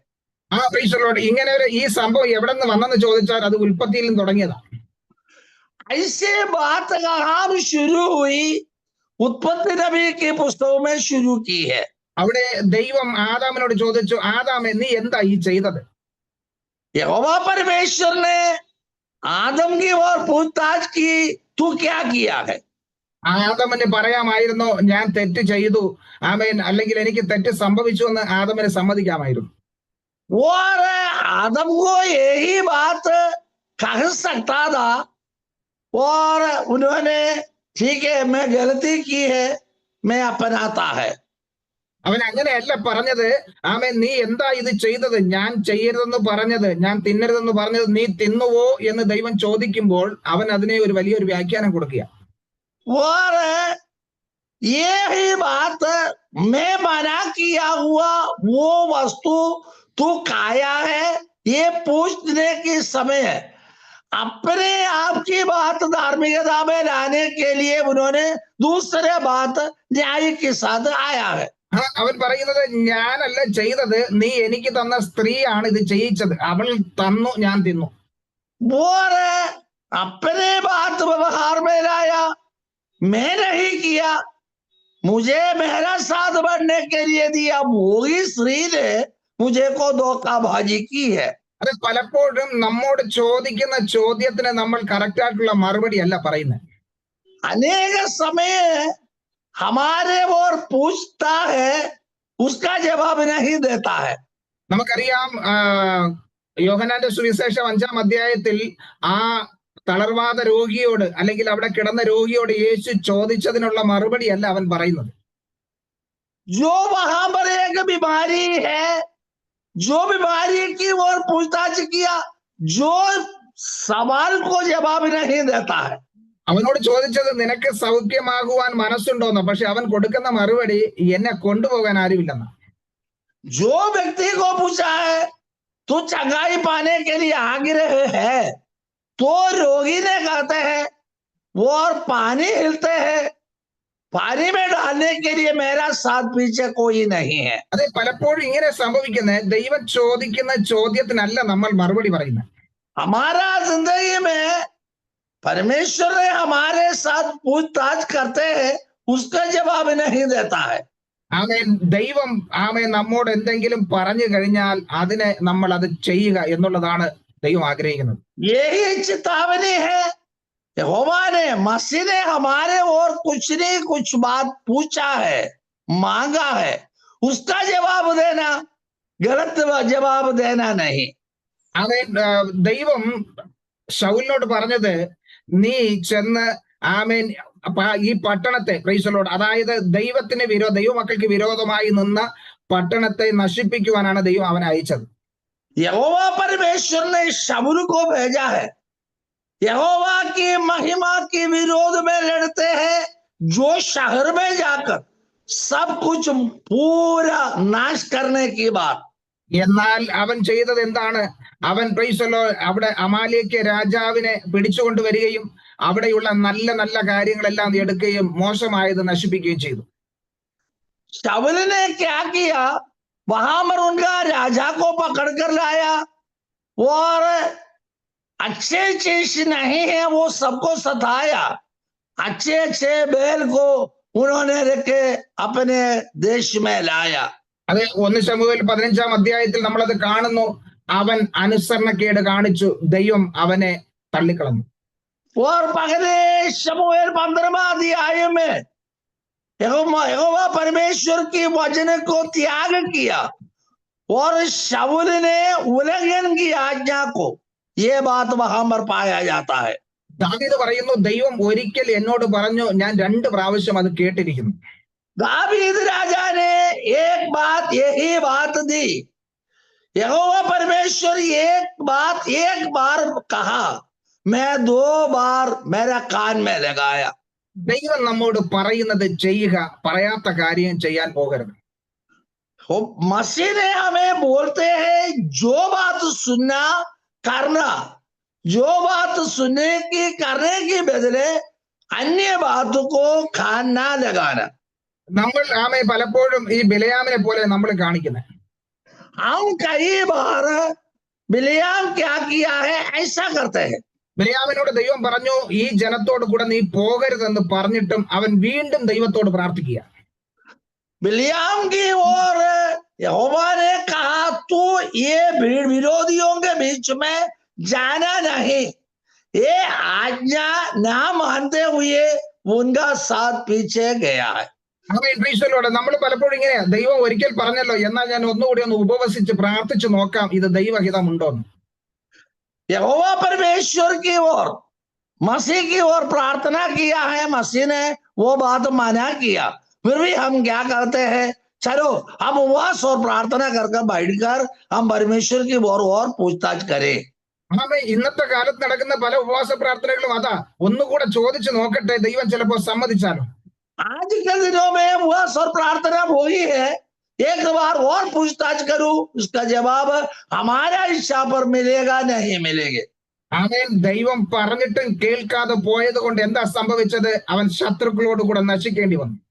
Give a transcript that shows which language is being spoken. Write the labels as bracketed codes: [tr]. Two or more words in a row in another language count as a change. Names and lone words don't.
[en] ആ Praise the Lord. [ml] ഇങ്ങനെ ഈ സംഭവം എവിടെ നിന്ന് വന്നെന്ന് ചോദിച്ചാൽ അത് ഉൽപ്പത്തിയിൽ നിന്ന് തുടങ്ങിയതാണ്. [hi] ऐसे बात कहाँ शुरू हुई? उत्पत्ति नबी की पुस्तकों में शुरू की है. [ml] അവിടെ ദൈവം ആദാമിനോട് ചോദിച്ചു, ആദാമേ നീ എന്താ ഈ ചെയ്തത്? [hi] यहोवा परमेश्वर ने आदम की ओर पूछताछ की, तू क्या किया है? [ml] ആദമിന് പറയാമായിരുന്നു ഞാൻ തെറ്റ് ചെയ്തു, ആമേൻ, അല്ലെങ്കിൽ എനിക്ക് തെറ്റ് സംഭവിച്ചു എന്ന് ആദമിന് സമ്മതിക്കാമായിരുന്നു. [hi] और आदम को यही बात कह सकता था, और उन्होंने ठीक है मैं गलती की है, मैं अपनाता है. [ml] അവൻ അങ്ങനെയല്ല പറഞ്ഞത്, ആമേൻ, നീ എന്താ ഇത് ചെയ്തത്, ഞാൻ ചെയ്യരുതെന്ന് പറഞ്ഞത്, ഞാൻ തിന്നരുതെന്ന് പറഞ്ഞത് നീ തിന്നുവോ എന്ന് ദൈവം ചോദിക്കുമ്പോൾ അവൻ അതിനെ ഒരു വലിയൊരു വ്യാഖ്യാനം കൊടുക്കുക. [hi] और ये ही बात, मैं मना किया हुआ वो वस्तु तू खाया है, ये पूछने की समय है. अपने आप की बात धार्मिकता में लाने के लिए उन्होंने दूसरे बात न्याय के साथ आया है. [ml] അവൻ പറയുന്നത് ഞാനല്ല ചെയ്തത്, നീ എനിക്ക് തന്ന സ്ത്രീയാണ് ഇത് ചെയ്യിച്ചത്, അവൾ തന്നു, ഞാൻ തിന്നു. [hi] और अपने बात व्यवहार में लाया, मैं नहीं किया, मुझे मेरा साथ बढ़ने के लिए दिया, वही स्त्री ने मुझे को धोखाबाजी की है. [ml] അത് പലപ്പോഴും നമ്മോട് ചോദിക്കുന്ന ചോദ്യത്തിന് നമ്മൾ കറക്റ്റ് ആയിട്ടുള്ള മറുപടി അല്ല പറയുന്നത്. [hi] अनेक समय हमारे ओर पूछता है, उसका जवाब नहीं देता है. [ml] നമുക്കറിയാം, യോഹന്നാന്റെ സുവിശേഷം 5-ാം അധ്യായത്തിൽ ആ തളർവാദ രോഗിയോട് അല്ലെങ്കിൽ അവിടെ കിടന്ന രോഗിയോട് യേശു ചോദിച്ചതിനുള്ള മറുപടി അല്ല അവൻ പറയുന്നത്. [hi] जो वहां पर एक बीमारी है, जो बीमारी की ओर पूछताछ किया, जो सवाल को जवाब नहीं देता है. [ml] അവനോട് ചോദിച്ചത് നിനക്ക് സൗഖ്യമാകുവാൻ മനസ്സുണ്ടോന്ന്, പക്ഷെ അവൻ കൊടുക്കുന്ന മറുപടി എന്നെ കൊണ്ടുപോകാൻ ആരുമില്ലെന്ന. [hi] जो व्यक्ति को पूछा है तू चंगाई पाने के लिए आग्रह है, तो रोगी ने कहते हैं वो और पानी हिलते हैं, पानी में डालने के लिए मेरा साथ पीछे कोई नहीं है. [ml] അതെ, പലപ്പോഴും ഇങ്ങനെ സംഭവിക്കുന്നത്, ദൈവം ചോദിക്കുന്ന ചോദ്യത്തിനല്ല നമ്മൾ മറുപടി പറയുന്നത്. [hi] हमारा जिंदगी में परमेश्वर ने हमारे साथ पूछताछ करते हैं, उसका जवाब नहीं देता है. [ml] ആമേൻ, ദൈവം ആമേൻ നമ്മോട് എന്തെങ്കിലും പറഞ്ഞു കഴിഞ്ഞാൽ അതിനെ നമ്മൾ അത് ചെയ്യുക എന്നുള്ളതാണ് ദൈവം ആഗ്രഹിക്കുന്നത്. [hi] यही चेतावनी है. यहोवा ने, मसीह ने हमारे और कुछ नहीं कुछ बात पूछा है, मांगा है, उसका जवाब देना, गलत जवाब देना नहीं. [ml] ആമേൻ, ദൈവം ശൗലിനോട് പറഞ്ഞത് നീ ചെന്ന് ആമേൻ ഈ പട്ടണത്തെ, [en] Praise the Lord, [ml] അതായത് ദൈവമക്കൾക്ക് വിരോധമായി നിന്ന പട്ടണത്തെ നശിപ്പിക്കുവാനാണ് ദൈവം അവനെ അയച്ചത്. [hi] यहोवा परमेश्वर ने शाऊल को भेजा है. यहोवा की महिमा के विरोध में लड़ते हैं, जो शहर में जाकर सब कुछ पूरा नाश करने की बात. [ml] എന്നാൽ അവൻ ചെയ്തത് എന്താണ്? അവൻ [en] Praise the Lord [ml] അവിടെ അമാലേക്യ രാജാവിനെ പിടിച്ചുകൊണ്ടുവരികയും അവിടെയുള്ള നല്ല നല്ല കാര്യങ്ങളെല്ലാം എടുക്കുകയും മോശമായത് നശിപ്പിക്കുകയും ചെയ്തു. [hi] शाऊल ने क्या किया? वहां पर उनका राजा को पकड़ कर लाया, और अच्छे चीज नहीं है वो सबको सताया, अच्छे अच्छे बैल को उन्होंने रखे अपने देश में लाया. [ml] അത് 1 ശമൂവേൽ 15-ാം അധ്യായത്തിൽ നമ്മളത് കാണുന്നു. അവൻ അനുസരണക്കേട് കാണിച്ചു, ദൈവം അവനെ തള്ളിക്കളഞ്ഞു. [hi] और पहले शमूएल 15वां अध्याय में यहोवा परमेश्वर की वचन को त्याग किया, और शाऊल ने उल्लंघन की आज्ञा को, ये बात वहां पर पाया जाता है. [ml] ദാവീദ് പറയുന്നു, ദൈവം ഒരിക്കൽ എന്നോട് പറഞ്ഞു, ഞാൻ 2 പ്രാവശ്യം അത് കേട്ടിരിക്കുന്നു. [hi] दावीद राजा ने एक बात, यही बात दी. यहोवा परमेश्वर एक बार कहा, मैं 2 बार मेरा कान में लगाया। [ml] ദൈവം നമ്മോട് പറയുന്നത് ചെയ്യുക, പറയാത്ത കാര്യം ചെയ്യാൻ പോകരുത്. [hi] मसीह ने हमें बोलते हैं जो बात सुनना करना, जो बात सुनने की करने के बदले अन्य बात को कान ना लगाना। [ml] നമ്മൾ പലപ്പോഴും ഈ ബിലയാമിനെ പോലെ നമ്മൾ കാണിക്കുന്നത്. [hi] हम कई बार बिलियाम क्या किया है ऐसा करते हैं। [ml] ബിലയാമിനോട് ദൈവം പറഞ്ഞു ഈ ജനത്തോട് കൂടെ നീ പോകരുതെന്ന് പറഞ്ഞിട്ടും അവൻ വീണ്ടും ദൈവത്തോട് പ്രാർത്ഥിക്കുക. [hi] बिलियाम की ओर यहोवा ने कहा तू ये विरोधियों के बीच में जाना नहीं, ये आज्ञा ना मानते हुए उनका साथ पीछे गया है। [ml] നമ്മൾ പലപ്പോഴും ഇങ്ങനെയാ, ദൈവം ഒരിക്കൽ പറഞ്ഞല്ലോ, എന്നാൽ ഞാൻ ഒന്നുകൂടി ഒന്ന് ഉപവസിച്ച് പ്രാർത്ഥിച്ചു നോക്കാം ഇത് ദൈവഹിതമുണ്ടോന്ന്. [hi] यहोवा परमेश्वर की ओर मसीह की ओर प्रार्थना किया है, मसीह ने वो बात माना किया, फिर भी हम क्या करते हैं, चलो हम उपवास और प्रार्थना कर बैठकर हम परमेश्वर की ओर और पूछताछ करें। [ml] ഇന്നത്തെ കാലത്ത് നടക്കുന്ന പല ഉപവാസ പ്രാർത്ഥനകളും അതാ, ഒന്നുകൂടെ ചോദിച്ചു നോക്കട്ടെ, ദൈവം ചിലപ്പോ സമ്മതിച്ചാലോ. [hi] आज के दिनों में उपवास और प्रार्थना वही है, एक बार और पूछताछ करूं, उसका जवाब हमारा इच्छा पर मिलेगा नहीं मिलेगा। [ml] ദൈവം പറഞ്ഞിട്ടും കേൾക്കാതെ പോയത് കൊണ്ട് എന്താ സംഭവിച്ചത്, അവൻ ശത്രുക്കളോട് കൂടെ നശിക്കേണ്ടി വന്നു.